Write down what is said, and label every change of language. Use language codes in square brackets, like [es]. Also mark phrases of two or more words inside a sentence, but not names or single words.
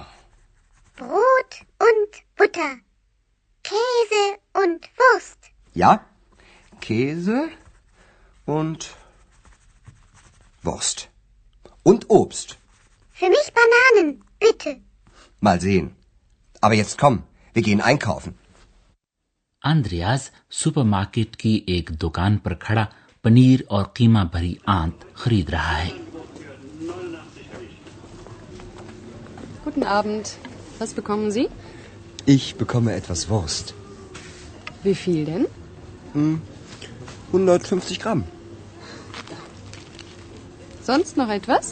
[de] Brot und Butter. Käse und Wurst. Ja, Käse und Wurst. Und Obst. Für mich Bananen, bitte. Mal sehen. Aber jetzt komm, wir gehen einkaufen. [ur] اندریاز سپر مارکیٹ کی ایک دکان پر کھڑا پنیر اور قیمہ بھری آنت خرید رہا ہے. [de] Guten Abend. Was bekommen Sie? Ich bekomme etwas Wurst. Wie viel denn? 150 Gramm. Sonst noch etwas?